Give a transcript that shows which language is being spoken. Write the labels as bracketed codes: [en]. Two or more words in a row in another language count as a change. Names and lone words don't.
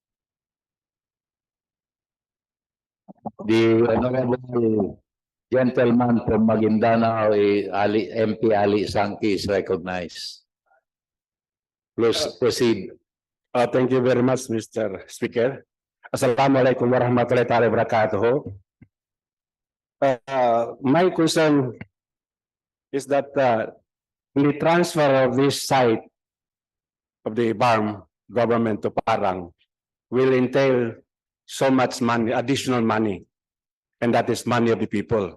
[en] The Honorable Gentleman from Maguindanao, MP Ali Sangki is recognized. Please proceed. Thank you very much, Mr. Speaker. [ar] السلام عليكم ورحمة الله وبركاته. [en] My concern is that the transfer of this site of the BARM government to Parang will entail so much money, additional money, and that is money of the people.